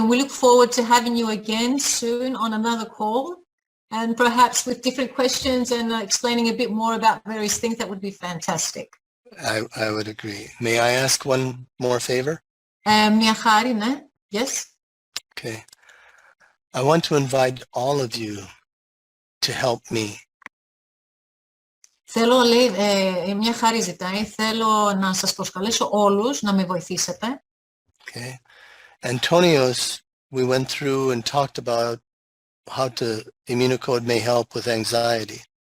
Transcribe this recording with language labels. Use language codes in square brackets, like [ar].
[en] And we look forward to having you again soon on another call, and perhaps with different questions and explaining a bit more about various things. That would be fantastic. I would agree. May I ask one more favor? [el] Μια χάρη, ναι. Yes. [en] Okay. I want to invite all of you to help me. [el] Θέλω, λέει, μια χάρη ζητάει, θέλω να σας προσκαλέσω όλους να με βοηθήσετε. [en] Okay. Antonios, we went through and talked about how Immunocode may help with anxiety.